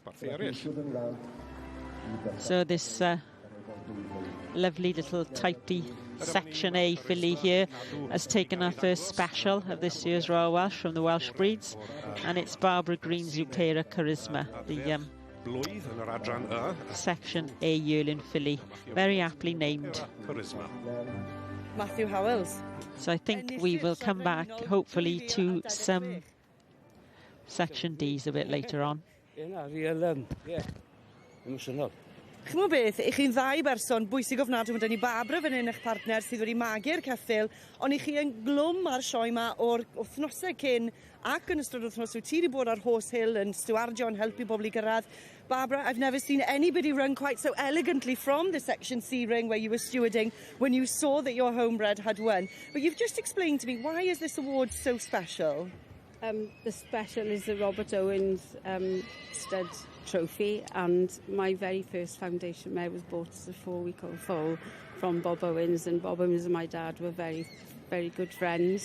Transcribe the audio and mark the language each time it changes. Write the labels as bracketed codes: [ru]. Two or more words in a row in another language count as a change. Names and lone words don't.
[en] So this lovely little typey Section A filly here has taken our first special of this year's Royal Welsh from the Welsh breeds, and it's Barbara Green's Upera Charisma, the Section A yearling filly, very aptly named. Matthew Howells. So I think we will come back hopefully to some Section Ds a bit later on. [cy] Ch'mo beth, I chi'n ddau berson bwysig ofnadwy, mae dyn ni Barbara fan hyn eich partner sydd wedi magu'r ceffyl, ond I chi yn glwm ar sioe yma o'r wythnosau cyn ac yn ystod wythnos wyt ti wedi bod ar Horse Hill yn stwardio yn helpu bobl I gyrraedd. [en] Barbara, I've never seen anybody run quite so elegantly from the Section C ring where you were stewarding when you saw that your homebred had won. But you've just explained to me, why is this award so special? The special is the Robert Owens stud trophy, and my very first foundation mare was bought as a 4-week-old foal from Bob Owens, and Bob Owens and my dad were very, very good friends.